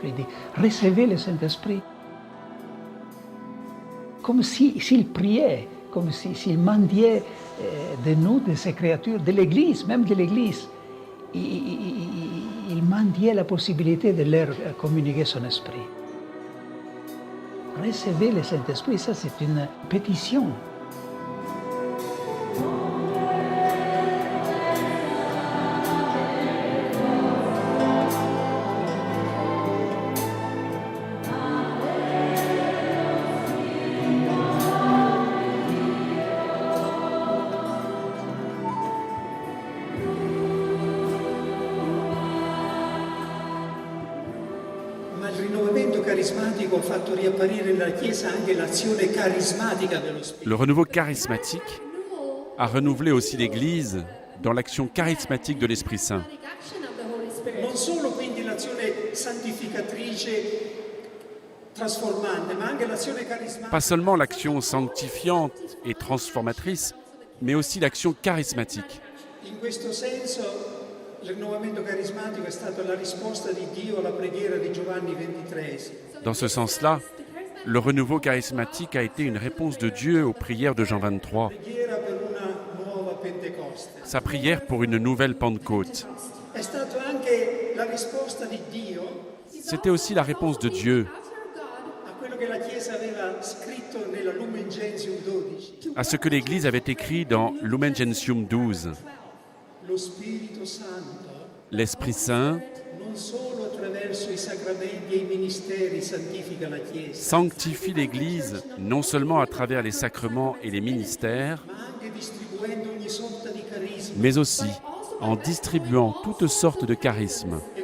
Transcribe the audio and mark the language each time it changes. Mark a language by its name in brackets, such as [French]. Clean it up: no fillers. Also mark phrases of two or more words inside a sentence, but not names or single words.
[French] Il dit, recevez le Saint-Esprit. Comme s'il priait, comme s'il mendiait de nous, de ces créatures, de l'Église, même de l'Église. Il mendiait la possibilité de leur communiquer son esprit. Recevez le Saint-Esprit, ça c'est une pétition. [Italian] Ma il rinnovamento carismatico ha fatto riapparire nella Chiesa anche l'azione carismatica dello Spirito. [French] Le renouveau charismatique a renouvelé aussi l'Église dans l'action charismatique de l'Esprit Saint. [Italian] Non solo quindi l'azione santificatrice trasformante, ma anche l'azione carismatica. [French] Pas seulement l'action sanctifiante et transformatrice, mais aussi l'action charismatique. [Italian] In questo senso il rinnovamento carismatico è stata la risposta di Dio alla preghiera di Giovanni XXIII. [French] Dans ce sens-là, le renouveau charismatique a été une réponse de Dieu aux prières de Jean 23, [Italian] Preghiera per una nuova Pentecoste. [French] sa prière pour une nouvelle Pentecôte. [Italian] È stata anche la risposta di Dio [French] C'était aussi la réponse de Dieu [Italian] a quello [French] à ce que l'Église avait écrit dans Lumen Gentium 12. L'Esprit Saint sanctifie l'Église non seulement à travers les sacrements et les ministères, mais aussi en distribuant toutes sortes de charismes.